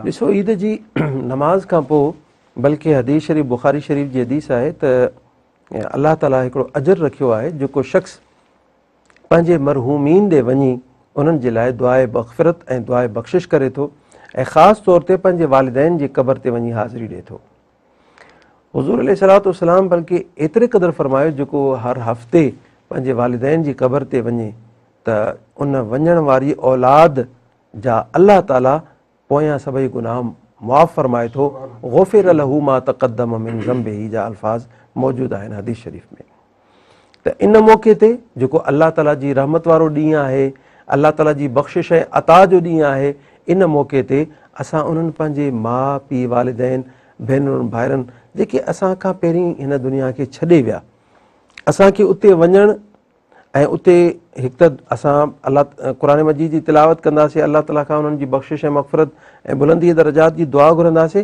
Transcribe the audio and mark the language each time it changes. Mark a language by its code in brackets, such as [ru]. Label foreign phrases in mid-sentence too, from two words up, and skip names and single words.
[sd] ॾिसो, ईद जी नमाज़ खां पोइ, बल्कि हदीस शरीफ़ बुख़ारी शरीफ़ जी हदीस आहे त अल्लाह ताला हिकिड़ो अजर रखियो आहे जेको शख़्स पंहिंजे मरहूमीन ॾे वञी उन्हनि जे लाइ दुआए मग़फ़िरत ऐं दुआए बख़्शिश करे थो ऐं ख़ासि तौर ते पंहिंजे वालिदैन जी क़बर ते वञी हाज़िरी ॾिए थो। हुज़ूर [ar] عليه الصلاة والسلام [sd] बल्कि एतिरे क़दुरु फ़रमायो जेको हर हफ़्ते पंहिंजे वालिदैन जी क़बर ते वञे त उन वञण वारी औलाद जा अल्लाह ताला पोयां सभई गुनाह मुआफ़ फ़रमाए थो। [ar] غفر له ما تقدم من ذنبه [sd] जा अल्फाज़ मौजूदु आहिनि हदीस शरीफ़ में। त इन मौक़े ते जेको अल्लाह ताला जी रहमत वारो ॾींहुं आहे, अल्लाह ताला जी बख़्शिश ऐं अता जो ॾींहुं आहे, इन मौक़े ते असां उन्हनि पंहिंजे माउ पीउ वालिदैन भेनरुनि भाइरनि जेके असां खां पहिरीं हिन दुनिया खे छॾे विया, असांखे उते वञणु ऐं उते हिकु त असां अल्लाह क़ुर मजीद जी तिलावत कंदासीं, अल्लाह ताला खां उन्हनि जी बख़्शिश ऐं मग़फ़िरत ऐं बुलंदी दरजात जी दुआ घुरंदासीं।